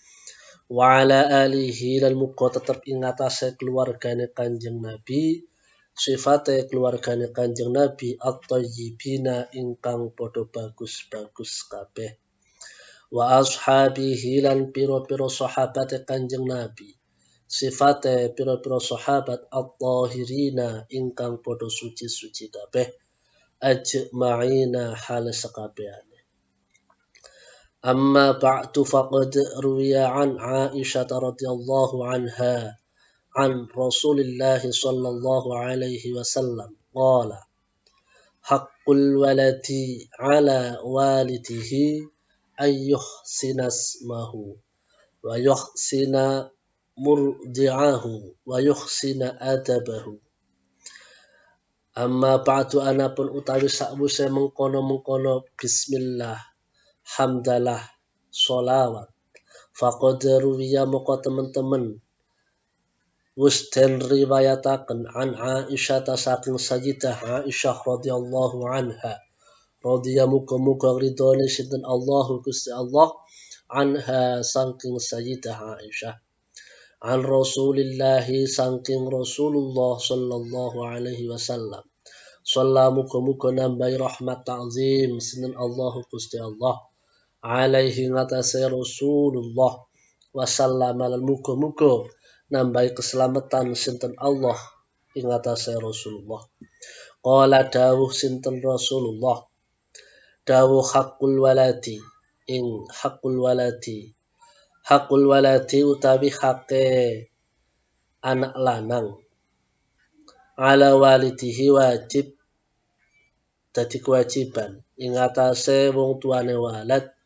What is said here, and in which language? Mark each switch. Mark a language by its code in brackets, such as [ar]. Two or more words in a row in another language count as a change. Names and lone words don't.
[ar] وعلى آله [jv] lan muga tetep ing atase keluargane Kanjeng Nabi sifate keluargane Kanjeng Nabi at-thayyibina ingkang padha bagus-bagus kabeh. [ar] وأصحابه [jv] lan pira-pira sahabate Kanjeng Nabi. Sifate pira-pira sahabat at-tahirina ingkang padha suci-suci kabeh. Ajma'ina hal sakabehane. [ar] أما بعد فقد روي عن عائشة رضي الله عنها عن رسول الله صلى الله عليه وسلم قال حق الولد على والده أن يحسن اسمه ويحسن مرضعه ويحسن أدبه. أما بعد [jv] anapun utawi sakwise mengkono-mengkono bismillah hamdalah sholawat [ar] فقد روي [jv] moko teman-teman wis den riwayataken [ar] عن عائشة [jv] saking Sayyidah Aisyah [ar] رضي الله عنها [jv] radhiya muga-muga ridhone sinten Allahu Gusti Allah anha saking Sayyidah Aisyah [ar] عن رسول الله [jv] saking Rasulullah [ar] صلى الله عليه وسلم [jv] sallallahu muga-muga nambahi rahmat ta'zim sinten Allahu Gusti Allah alaihi ngatasi Rasulullah wasallam lan muga-muga nambahi keselamatan sinten Allah ing atase Rasulullah. Qala dawuh sinten Rasulullah dawuh [ar] حق الولد [jv] ing [ar] حق الولد [jv] utawi hake anak lanang [ar] على والده [jv] wajib dadi kewajiban ing atase wong tuane walad